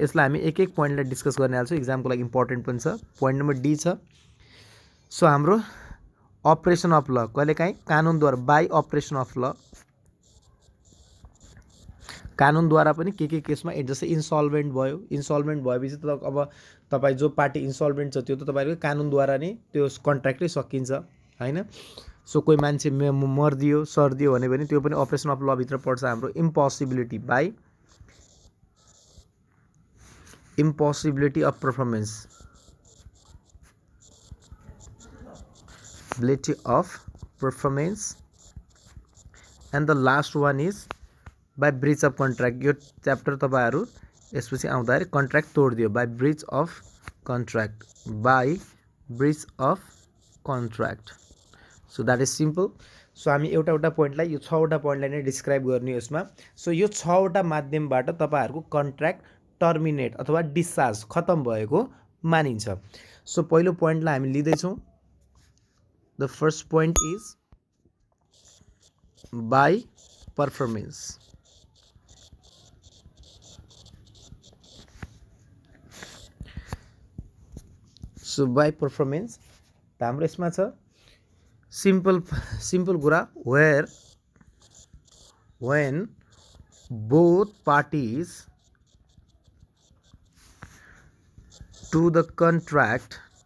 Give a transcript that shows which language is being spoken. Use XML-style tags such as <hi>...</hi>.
<ne>यसलाई हामी एक एक पोइन्टलाई डिस्कस गर्ने हाल्छौँ, इक्जामको लागि इम्पोर्टेन्ट पनि छ। पोइन्ट नम्बर डी छ सो हाम्रो अपरेसन अफ ल, कहिलेकाहीँ कानुनद्वारा बाई अपरेसन अफ ल, कानुनद्वारा पनि के केसमा जस्तै इन्सल्भेन्ट भयो, इन्सल्भेन्ट भएपछि त अब तपाईँ जो पार्टी इन्सल्भेन्ट छ त्यो त तपाईँको कानुनद्वारा नै त्यो कन्ट्र्याक्टै सकिन्छ होइन। सो कोही मान्छे मरिदियो सर्दियो भन्यो भने त्यो पनि अपरेसन अफ ल भित्र पर्छ हाम्रो।</ne> <en>Impossibility by impossibility of performance, ability of performance, and the last one is by breach of contract।</en> <ne>यो च्याप्टर तपाईहरु यसपछि आउँदाखेरि contract तोड्दियो by bridge of contract, by bridge of contract.</ne> <en>So that is simple.</en> <ne>So हामी एउटा एउटा पोइन्टलाई यो 6 वटा पोइन्टलाई नै डिस्क्राइब गर्ने यसमा। सो यो 6 वटा माध्यमबाट तपाईहरुको कन्ट्र्याक्ट टर्मिनेट अथवा डिस्चार्ज खतम भएको मानिन्छ। सो पहिलो पोइन्टलाई हामी लिँदै छौं।</ne> <en>The first point is by performance। So by performance</en> <ne>त हाम्रो यसमा छ</ne> <en>simple कुरा where when both parties to the contract</en>